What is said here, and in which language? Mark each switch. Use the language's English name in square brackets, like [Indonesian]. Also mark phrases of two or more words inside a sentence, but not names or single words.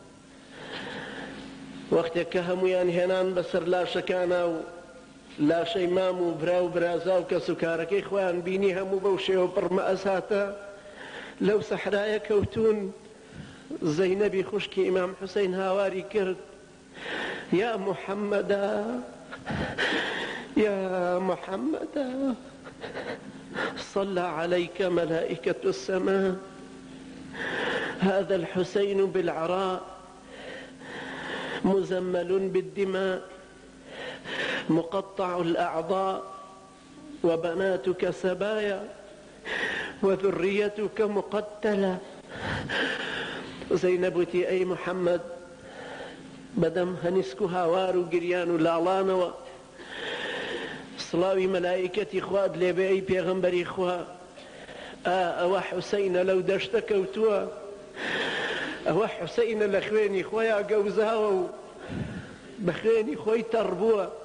[Central Kurdish] وەختێک کە هەمویان هێنان بەسەر لاشەکانە و لاشەی مام و برا و برازا و کەس و کارەکەی خۆیان بینی هەموو بەو شێوە پڕمەئەس هاتە لەو سەحرایە کەوتون. زەینەبی خوشکی ئیمام حوسەین هاواری کرد، [Arabic] یا محەممەدا، یا محەممەدا، صلى عليك ملائكة السماء، هذا الحسين بالعراء مزمل بالدماء مقطع الأعضاء وبناتك سبايا وذريتك مقتلة. [Central Kurdish] زەینەبوتی ئەی محەممەد، بەدەم هەنیسک و هاوار و گریان و لاڵانەوە سڵاوی مەلایکەتی خواد لێبێ ئەی پێغەمبەری خوا، ئەوە حوسەینە لەو دەشتە کەوتووە، ئەوە حوسەینە لە خوێنی خۆیان گەوزاوە و بە خوێنی خۆی تەڕ بووە،